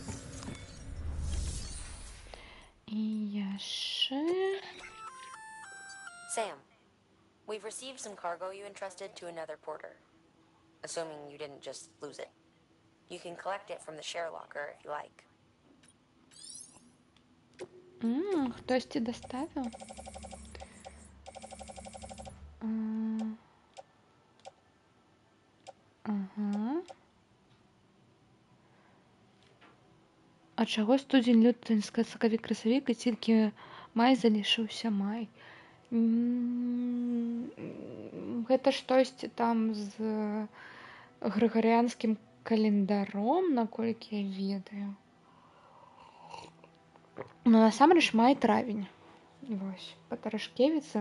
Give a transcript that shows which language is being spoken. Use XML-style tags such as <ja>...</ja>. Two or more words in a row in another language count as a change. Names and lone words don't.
<be>І яшчэ...</be> <en>Sam, we've received some cargo you entrusted to another porter. Assuming you didn't just lose it. You can collect it from the share locker if you like.</en> <be>Хтосьці даставіў? Ага. А чаго студзень, лютый, сакавік, красавік і тільки май залишыўся май? Гэта штосьці там з грыгарыянскім календаром, наколькі я ведаю. Ну, насамрэч, май, травень. Вось, па Тарашкевіцы.</be>